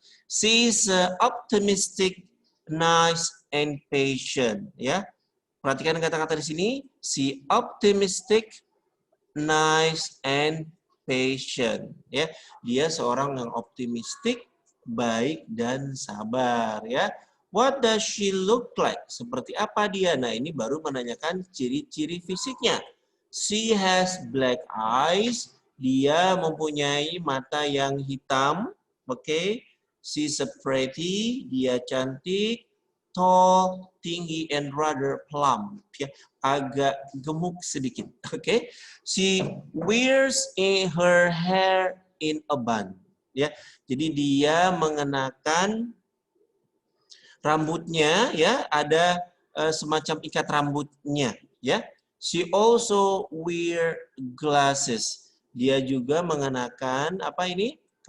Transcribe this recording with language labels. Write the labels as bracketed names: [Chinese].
[English] She's optimistic, nice, and patient. Ya, [Indonesian] perhatikan kata-kata di sini. [English] She optimistic, nice, and patient. [Indonesian] Ya, dia seorang yang optimistik, baik dan sabar. [English] Ya, what does she look like? [Indonesian] Seperti apa dia? Nah, ini baru menanyakan ciri-ciri fisiknya. [English] She has black eyes. [Indonesian] Dia mempunyai mata yang hitam. [English] Oke. She's a pretty. [Indonesian] Dia cantik. Tall, tinggi, [English] and rather plump. [Indonesian] Ya, agak gemuk sedikit. Oke. [English] She wears her hair in a bun. Ya. [Indonesian] Jadi dia mengenakan rambutnya ya, ada semacam ikat rambutnya ya. [English] She also wear glasses. [Indonesian] Dia juga mengenakan apa ini?